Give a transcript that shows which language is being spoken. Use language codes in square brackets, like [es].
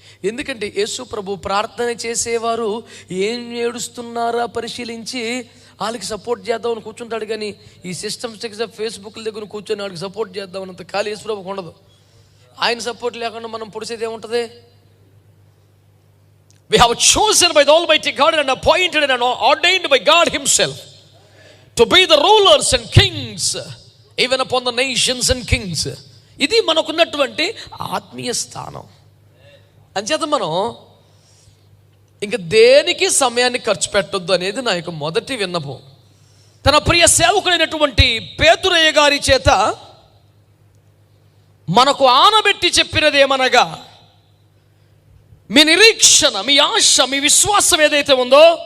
[te] ఎందుకంటే యేసు ప్రభు ప్రార్థన చేసేవారు ఏం ఏడుస్తున్నారా పరిశీలించి వాళ్ళకి సపోర్ట్ చేద్దామని కూర్చుంటాడు. కానీ ఈ సిస్టమ్స్ ఫేస్బుక్ల దగ్గర కూర్చొని వాళ్ళకి సపోర్ట్ చేద్దామన్నంత ఖాళీ యేసు ప్రభుకు ఉండదు. ఆయన సపోర్ట్ లేకుండా మనం పొడిసేది ఏముంటుంది? [en] We have chosen by the Almighty God and appointed and ordained by God Himself to be the rulers and kings even upon the nations and kings. [te] ఇది మనకున్నటువంటి ఆత్మీయ స్థానం. అంచేత మనం ఇంక దేనికి సమయాన్ని ఖర్చు పెట్టొద్దు అనేది నా యొక్క మొదటి విన్నపం. తన ప్రియ సేవకుడైనటువంటి పేతురయ్య గారి చేత మనకు ఆనబెట్టి చెప్పినది ఏమనగా, మీ నిరీక్షణ, మీ ఆశ, మీ విశ్వాసం ఏదైతే ఉందో